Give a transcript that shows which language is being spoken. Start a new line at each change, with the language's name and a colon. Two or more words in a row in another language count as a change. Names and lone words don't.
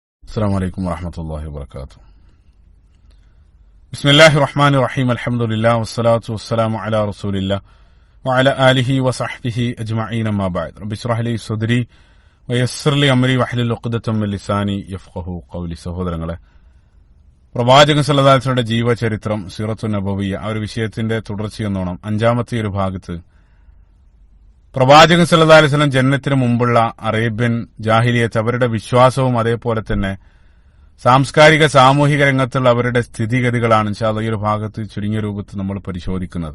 Arabic: السلام عليكم ورحمة الله وبركاته. بسم الله الرحمن الرحيم. الحمد لله والصلاة والسلام على رسول الله وعلى آله وصحبه أجمعين. ما بعد. رب اشرح لي صدري ويسر لي أمري واحلل عقدة من لساني يفقهوا قولي.
Malayalam: സഹോദരങ്ങളെ, പ്രവാചകൻ
Arabic: صلى الله عليه وسلم
Malayalam: ജീവചരിത്രം
Arabic: السيرة النبوية
Malayalam: ആ ഒരു വിഷയത്തിന്റെ തുടർച്ചയെന്നോണം അഞ്ചാമത്തെ ഒരു ഭാഗത്ത് പ്രവാചകൻ
Arabic: صلى الله عليه وسلم
Malayalam: ജനനത്തിന് മുമ്പുള്ള അറേബ്യൻ ജാഹിലിയത്ത്, അവരുടെ വിശ്വാസവും അതേപോലെ തന്നെ സാംസ്കാരിക സാമൂഹിക രംഗത്തുള്ള അവരുടെ സ്ഥിതിഗതികളാണ്
Arabic: إن شاء الله
Malayalam: ഈ ഒരു ഭാഗത്ത് ചുരുങ്ങിയ രൂപത്തിൽ നമ്മൾ പരിശോധിക്കുന്നത്.